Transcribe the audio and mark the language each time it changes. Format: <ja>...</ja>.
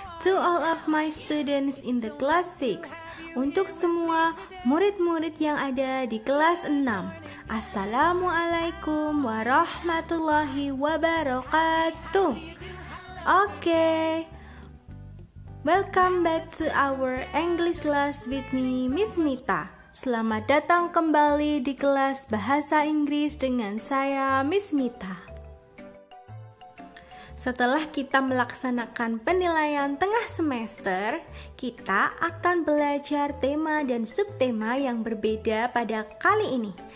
<en>To all of my students in the class 6.</en> <id>Untuk semua murid-murid yang ada di kelas 6.</id> <ar>Assalamualaikum warahmatullahi wabarakatuh. Oke.</ar> <en>Welcome back to our English class with me, Miss Mita.</en> <id>Selamat datang kembali di kelas Bahasa Inggris dengan saya, Miss Mita. Setelah kita melaksanakan penilaian tengah semester, kita akan belajar tema dan subtema yang berbeda pada kali ini.</id>